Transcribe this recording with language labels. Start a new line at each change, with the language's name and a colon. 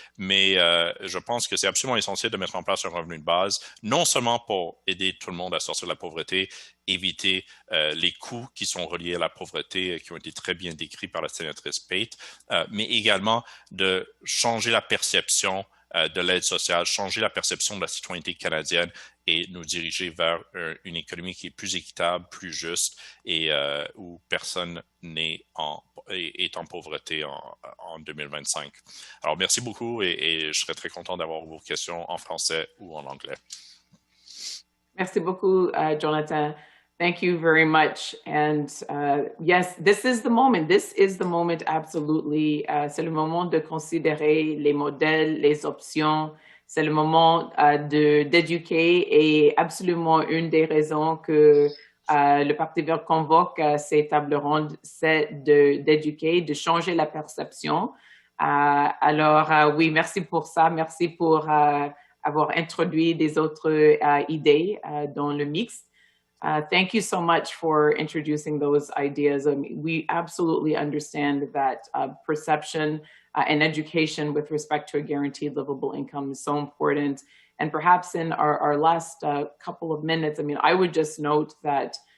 French: Mais je pense que c'est absolument essentiel de mettre en place un revenu de base, non seulement pour aider tout le monde à sortir de la pauvreté, éviter les coûts qui sont reliés à la pauvreté, qui ont été très bien décrits par la sénatrice Pate, mais également de changer la perception de l'aide sociale, changer la perception de la citoyenneté canadienne et nous diriger vers une économie qui est plus équitable, plus juste et où personne est en pauvreté en 2025. Alors, merci beaucoup et je serais très content d'avoir vos questions en français ou en anglais. Merci beaucoup, Jonathan.
English: Thank you very much. And yes, this is the moment. This is the moment, absolutely.
French: C'est le moment de considérer les modèles, les options. C'est le moment d'éduquer et absolument une des raisons que le Parti vert convoque ces tables rondes, c'est d'éduquer, de changer la perception. Alors, oui, merci pour ça. Merci pour avoir introduit des autres idées dans le mix.
English: Thank you so much for introducing those ideas. We absolutely understand that perception and education with respect to a guaranteed livable income is so important. And perhaps in our last couple of minutes, I would just note that